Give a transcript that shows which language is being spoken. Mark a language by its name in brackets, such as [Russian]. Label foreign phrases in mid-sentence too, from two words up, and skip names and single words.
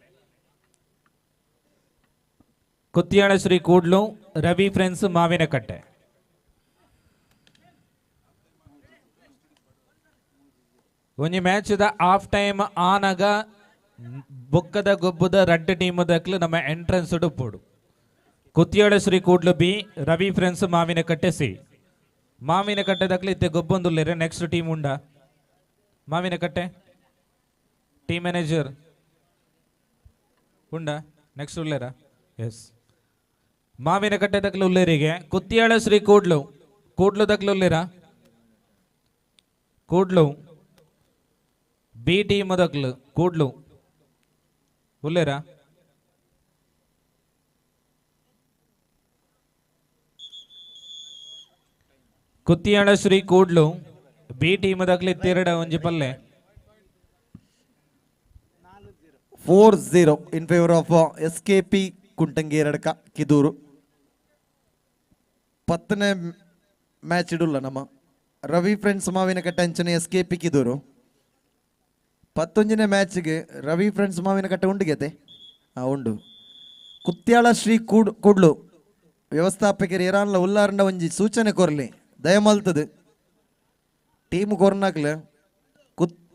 [Tulu] ಕುತ್ತಿಯಾಳ ಶ್ರೀ ಕೂಡ್ಲು ರವಿ ಫ್ರೆಂಡ್ಸ್ ಮಾವಿನ ಕಟ್ಟೆ ಒಂಜಿ ಮ್ಯಾಚ್ ದ [English] half time [Tulu] ಆನಾಗ ಬೊಕ್ಕದ ಗೊಬ್ಬದ ರಡ್ಡ್ ಟೀಮ್ ದಕ್ಲು ನಮ್ಮ ಎಂಟ್ರೆನ್ಸ್ ಡುಪ್ಪುಡು ಕುತ್ತಿಯಾಳ ಶ್ರೀ ಕೂಡ್ಲು ಬಿ ರವಿ ಫ್ರೆಂಡ್ಸ್ ಮಾವಿನ ಕಟ್ಟೆ ಸಿ ಮಾವಿನ ಕಟ್ಟೆ ದಕ್ಲು ಇತ್ತೆ ಗೊಬ್ಬೊಂದುಲ್ಲೇರೆ [English] next team [Tulu] ಉಂಡ ಮಾವಿನ ಕಟ್ಟೆ [English] team manager [Tulu] ಉಂಡ ನೆಕ್ಸ್ಟ್ ಉಲ್ಲೇರ ಎಸ್ ಮಾವಿನ ಕಟ್ಟೆ ದಕ್ಲು ಉಲ್ಲೇರಿಗೆ ಕುತ್ತಿಯಾಳ ಶ್ರೀ ಕೂಡ್ಲು ಕೂಡ್ಲು ದಕ್ಲು ಉಲ್ಲೇರ ಕೂಡ್ಲು ಬಿ ಟೀಮ್ ದಕ್ಲು ಕೂಡ್ಲು ಉಲ್ಲೇರ ಕುತ್ತಿಯಾಳ ಶ್ರೀ ಕೂಡ್ಲು ಬಿ ಟೀಮ್ ದಕ್ಲು ಇತ್ತೆರಡ ಒಂಜಿ ಪಲ್ಲೆ 4-0 [English] in favour of [Tulu] SKP ಕುಂಟಂಗೇರಡ್ಕ ಕಿದೂರು 10ನೇ ಮ್ಯಾಚ್ ಇಡುಲ್ಲ ನಮ್ಮ ರವಿ ಫ್ರೆಂಡ್ಸ್ ಮಾವಿನ ಕಟ್ಟೆ ಅಂಚನೆ SKP ಕಿದೂರು 11ನೇ ಮ್ಯಾಚ್ಗೆ ರವಿ ಫ್ರೆಂಡ್ಸ್ ಮಾವಿನ ಕಟ್ಟೆ ಉಂಡಿಗೆತೆ ಉಂಡು ಕುತ್ಯಾಳ ಶ್ರೀ ಕೂಡ್ಲು ವ್ಯವಸ್ಥಾಪಕರು ಏರಾನ್ಲ ಉಲ್ಲಾರಂಡ ಒಂಜಿ ಸೂಚನೆ ಕೊರ್ಲಿ ದಯಮಲ್ತದು ಟೀಮ್ ಕೊರ್ನಾಕ್ಲ ಕುತ್